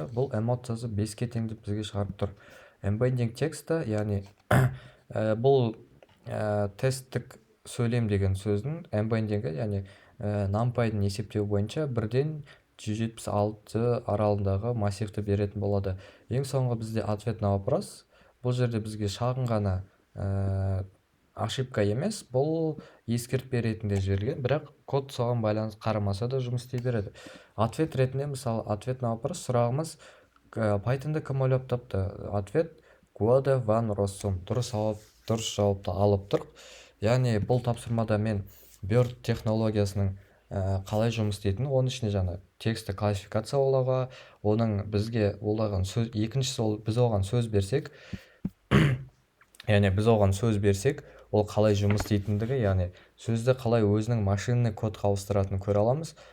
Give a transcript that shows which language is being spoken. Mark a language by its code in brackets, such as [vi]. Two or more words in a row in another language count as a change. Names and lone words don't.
[kk] Бұл эмоциясы 5-ке тең деп бізге шығарып тұр. Embedding тексті, яғни бұл тесттік сөйлем деген сөздің embeddingі, яғни NumPy'дың есептеу бойынша 1-176 аралығындағы массивті беретін болады. Ең соңғы бізде [ru] ответ на вопрос. [kk] Бұл жерде бізге шағын ғана ошибка емес, бұл ескертпе ретінде жіберілген, бірақ код соған байланысты қарамаса да жұмыс істей береді. Ответ ретінде, мысалы, [ru] ответ на вопрос [kk] сұрағымыз: Pythonды кім ойлап тапты? Ответ: Guido van Rossum. Дұрыс жауапты алып тұр. Яғни бұл тапсырмада мен BERT технологиясының қалай жұмыс істейтінін, оның ішіне жаңа тексті классификациялауға, оның бізге олаған сөз, екіншісі ол біз оған сөз берсек, яғни біз оған сөз берсек, ол қалай жұмыс істейтіндігі, яғни сөзді қалай өзінің машинный кодқа ауыстыратынын көре аламыз.